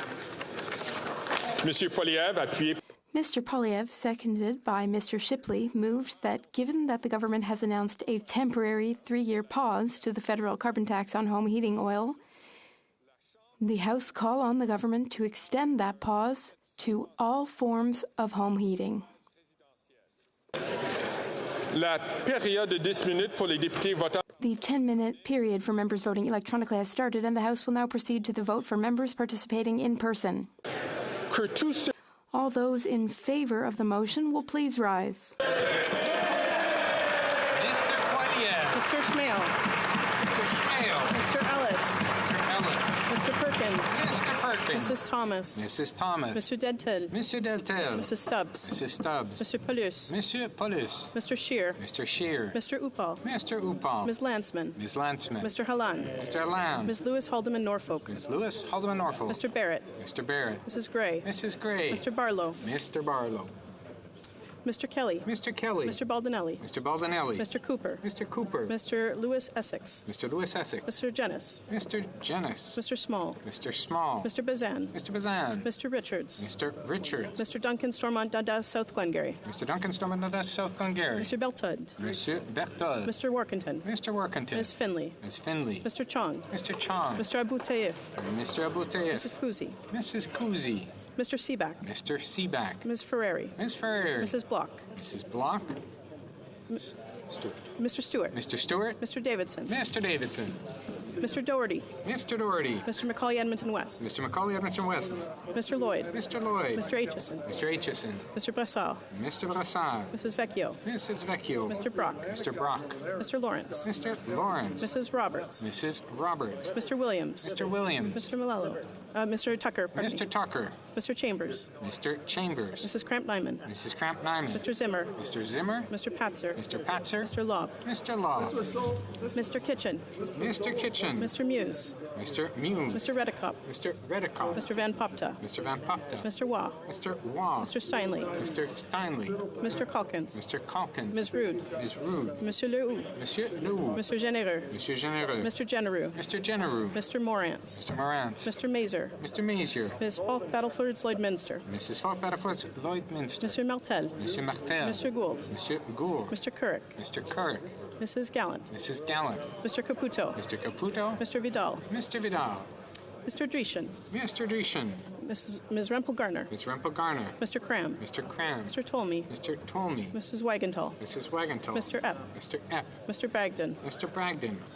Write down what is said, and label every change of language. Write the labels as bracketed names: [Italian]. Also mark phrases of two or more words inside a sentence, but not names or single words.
[French] Monsieur Poilievre, appuyé. [English] Mr. Poilievre, seconded by Mr. Shipley, moved that given that the government has announced a temporary 3-year pause to the federal carbon tax on home heating oil, the House call on the government to extend that pause to all forms of home heating. [French] La période de 10 minutes pour les députés votants. [English] The 10-minute period for members voting electronically has started, and the House will now proceed to the vote for members participating in person. All those in favor of the motion will please rise. Mr. Poilievre. Mr. Schmale. Mr. Schmale. Mr. Ellis. Mr. Ellis. Mr. Perkins. Mr. Perkins. Mrs. Thomas. Mrs. Thomas. Mr. Deltel. Mr. Deltel. Mrs. Stubbs. Mrs. Stubbs. Mr. Paulus. Monsieur Paulus. Mr. Scheer. Mr. Scheer. Mr. Upal. Mr. Upal. Ms. Landsman. Ms. Landsman. Mr. Halan. Mr. Halan. Ms. Lewis Haldeman Norfolk. Ms. Lewis Haldeman Norfolk. Mr. Barrett. Mr. Barrett. Mrs. Gray. Mrs. Gray. Mr. Barlow. Mr. Barlow. Mr. Kelly. Mr. Kelly. Mr. Baldinelli. Mr. Baldinelli. Mr. Cooper. Mr. Cooper. Mr. Lewis Essex. Mr. Lewis Essex. Mr. Jennis. Mr. Jennis. Mr. Small. Mr. Small. Mr. Bazan. Mr. Bazan. Mr. Richards. Mr. Richards. Mr. Duncan Stormont Dundas, South Glengarry. Mr. Duncan Stormont Dundas, South Glengarry. Mr. Beltud. Mr. Berthold. Mr. Workington. Mr. Workington. Ms. Finley. Ms. Finley. Mr. Chong. Mr. Chong. Mr. Abu Taif. Mr. Abu Taif. Mrs. Kuzi. Mrs. Kuzi. Mr. Seaback. Mr. Seaback. Ms. Ferrari. Ms. Ferrari. Mrs. Block. Mrs. Block. Stewart. Mr. Stewart. Mr. Stewart. Mr. Davidson. Mr. Davidson. Mr. Doherty. Mr. Doherty. Mr. Macaulay Edmonton West. Mr. Macaulay Edmonton West. Mr. Lloyd. Mr. Lloyd. Mr. Aitchison. Mr. Aitchison. Mr. Brassard. Mr. Brassard. Mrs. Vecchio. Mrs. Vecchio. Mr. Brock. Mr. Brock. Mr. Lawrence. Mr. Lawrence. Mrs. Roberts. Mrs. Roberts. Mr. Williams. Mr. Williams. Mr. Malello. Mr. Tucker. Pardon Mr. me. Tucker. Mr. Chambers. Mr. Chambers. Mrs. Cramp-Nyman. Mrs. Cramp-Nyman. Mr. Zimmer. Mr. Zimmer. Mr. Patzer. Mr. Patzer. Mr. Lobb. Mr. Lobb. Mr. Kitchen. Mr. Kitchen. Mr. Muse. Mr. Muse. Mr. Redicop. Mr. Redicop. Mr. Van Popta. Mr. Van Popta. Mr. Waugh. Mr. Waugh. Mr. Steinley. Mr. Steinley. Mr. Calkins. Mr. Calkins. Ms. Rude. Ms. Rude. Monsieur Leroux. Monsieur Leroux. Mr. Genereux. Monsieur Genereux. Mr. Genereux. Mr. Genereux. Mr. Morantz. Mr. Morantz. Mr. Mazer. Mr. Mazier. Ms. Falk Battleford Lloydminster. Mrs. Falk Battleford Lloydminster. Mr. Martel. Monsieur Martel. Mr. Gould. Monsieur Gould. Mr. Kirk. Mr. Kirk. Mrs. Gallant. Mrs. Gallant. Mr. Caputo. Mr. Caputo. Mr. Vidal. Mr. Vidal. Mr. Dreeshen. Mr. Dreeshen. Ms. Rempel Garner. Ms. Rempel Garner. Mr. Cram. Mr. Cram. Mr. Tolmie. Mr. Tolmie. Mrs. Wagenthal. Mrs. Wagenthal. Mr. Epp. Mr. Epp. Mr. Bragdon. Mr. Bragdon.